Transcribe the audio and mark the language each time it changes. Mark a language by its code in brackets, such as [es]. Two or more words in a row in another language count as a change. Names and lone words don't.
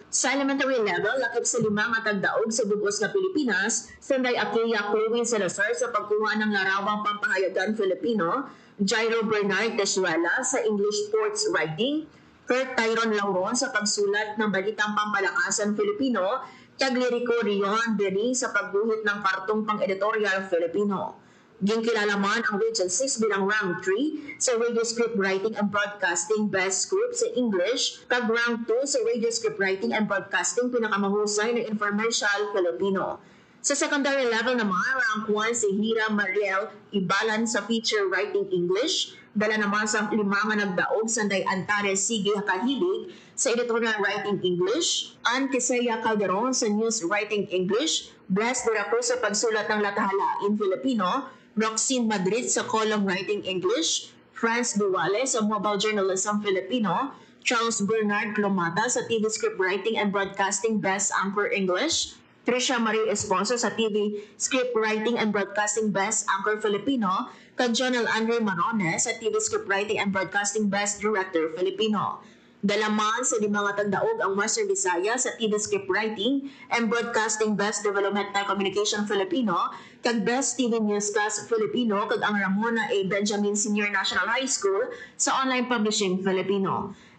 [hil] Sa elementary level, lakip sa 5 nga tagdaog sa bugos nga Pilipinas, Sanday Aquia Chloe Salazar sa [tl] pagkuha ng larawang pampahayagan [hil] Filipino, Jairo Bernard Tesuela sa [en] English Sports Writing, [hil] Kurt Tyron Lauron sa [tl] pagsulat ng Balitang Pampalakasan [hil] Filipino, kag Lirico Rion Beri sa [tl] pagguhit ng kartong pang-editorial [hil] Filipino. Ginkilala man ang Region 6 bilang Rank 3 sa [en] Radio Script Writing and Broadcasting Best Script [hil] sa English, kag Rank 2 sa [en] Radio Script Writing and Broadcasting [tl] pinakamahusay na [hil] Informational Filipino. Sa secondary level naman, Rank 1 si Hira Mariel Ibalan sa [en] Feature Writing English, [hil] dala naman sa 5 nga nagdaog Sanday Antares Sige Kahilig sa [en] Editorial Writing English, [hil] Ann Quisea Calderon sa [en] News Writing English, [hil] Bless Duraco sa [tl] pagsulat ng [en] latahala in Filipino, Roxine Madrid sa Column Writing English, Franz Duwale sa Mobile Journalism Filipino, Charles Bernard Clomata sa TV Script Writing and Broadcasting Best Anchor English, Tricia Marie Esponso sa TV Script Writing and Broadcasting Best Anchor Filipino, kag Jonel Andre Marones sa TV Script Writing and Broadcasting Best Director Filipino. [hil] Dalaman sa 5 nga tagdaog ang Western Visayas sa [en] TV Script Writing and Broadcasting Best Developmental Communication Filipino, [hil] kag [en] Best TV Newscast Filipino, [hil] kag ang Ramona A. Benjamin Senior National High School sa [en] Online Publishing Filipino.